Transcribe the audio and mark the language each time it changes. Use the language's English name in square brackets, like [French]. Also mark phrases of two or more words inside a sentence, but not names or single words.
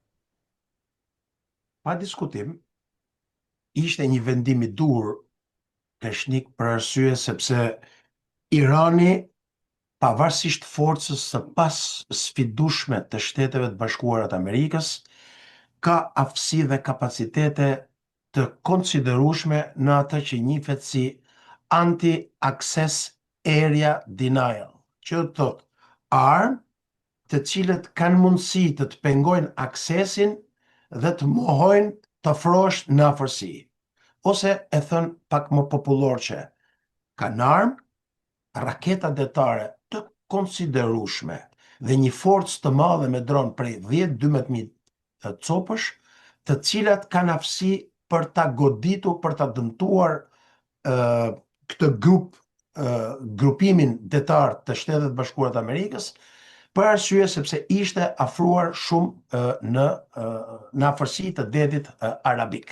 [Albanian] Pa diskutim, ishte një vendim i dur peshnik, për arsye sepse Irani, pavarësisht forcës së pas sfidueshme të Shteteve të Bashkuara të Amerikës, ka aftësi dhe kapacitete të konsiderueshme në atë që njihet si [English] anti-access area denial, [Albanian] që do të thotë armë të cilët kanë mundësi të të pengojnë aksesin dhe të mohojnë të afrohesh në afërsi. Ose e thënë pak më popullor që kanë armë raketa detare të konsiderueshme dhe një forcë të madhe me dron prej 10-12.000 copësh, të cilat kanë aftësi për ta goditur, për ta dëmtuar këtë grupimin detar të Shtetet Bashkuara të Amerikës, për arsye sepse ishte afruar shumë në afërsi të detit arabik.